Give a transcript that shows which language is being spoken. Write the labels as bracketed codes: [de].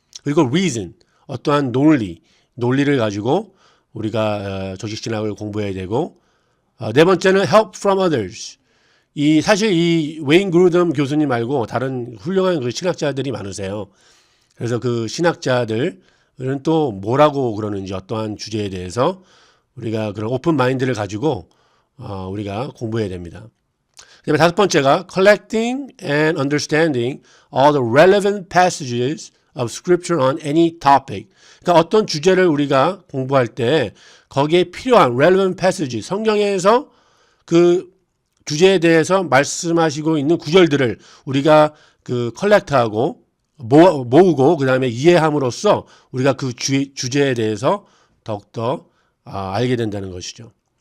[ko] 그리고 reason, 어떠한 논리를 가지고 우리가 조직신학을 공부해야 되고, 네 번째는 [en] help from others. [ko] 사실 이 웨인 그루덤 교수님 말고 다른 훌륭한 그 신학자들이 많으세요. 그래서 그 신학자들은 또 뭐라고 그러는지, 어떠한 주제에 대해서 우리가 그런 오픈 마인드를 가지고 우리가 공부해야 됩니다. 그다음에 다섯 번째가 [en] collecting and understanding all the relevant passages of scripture on any topic. [ko] 그러니까 어떤 주제를 우리가 공부할 때 거기에 필요한 relevant passage, 성경에서 그 주제에 대해서 말씀하시고 있는 구절들을 우리가 그 컬렉트하고 모으고 그다음에 이해함으로써 우리가 그 주제에 대해서 더욱더 알게 된다는 것이죠.